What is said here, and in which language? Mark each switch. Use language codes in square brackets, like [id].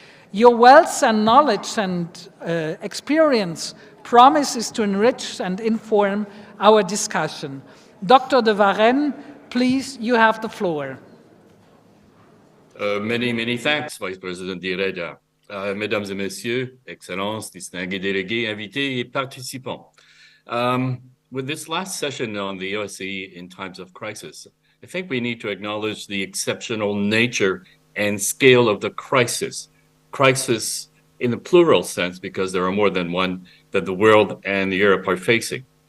[en] Your wealth and knowledge and experience promises to enrich and inform our discussion. Dr. de Varenne, please, you have the floor. Many thanks, Vice President Yerevan. [fr] Mesdames et Messieurs, Excellences, distingués délégués, invités et participants. [en] With this last session on the OSCE in times of crisis, I think we need to acknowledge the exceptional nature and scale of the crisis. Crisis in the plural sense, because there are more than one that the world and Europe are facing.